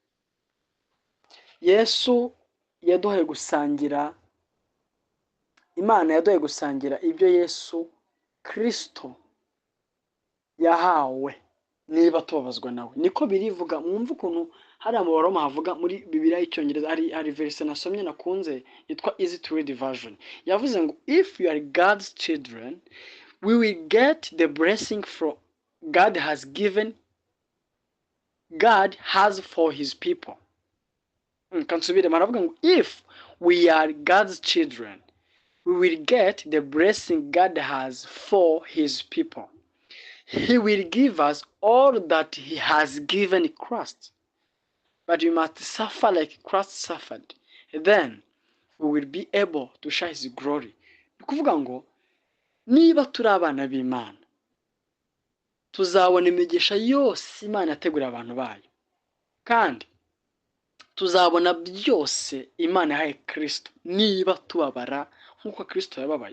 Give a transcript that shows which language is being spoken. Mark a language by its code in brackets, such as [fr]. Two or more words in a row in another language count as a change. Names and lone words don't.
[rw] Yesu yaduhaye gusangira, Imana yaduhaye gusangira ibyo Yesu Kristo yahawe, niba tubabazwa nawe. Niko birivuga. Mwumva ukuntu hari amabaroma havuga muri Bibiliya y'Icyongereza, hari verse nasomye nakunze yitwa Easy to Read version. Yavuze ngo [en] if you are God's children, we will get the blessing from God has for his people. [rw] Kansubire maravuga ngo [en] if we are God's children, we will get the blessing God has for his people. He will give us all that he has given Christ. But we must suffer like Christ suffered. Then we will be able to share his glory. [rw] Kuvuga ngo niba turi abana b'Imana, tuzabona imigisha yose Imana yateguriye abantu bayo, kandi tuzabona byose Imana yahaye Kristo niba tubabara nk'uko Kristo yababaye.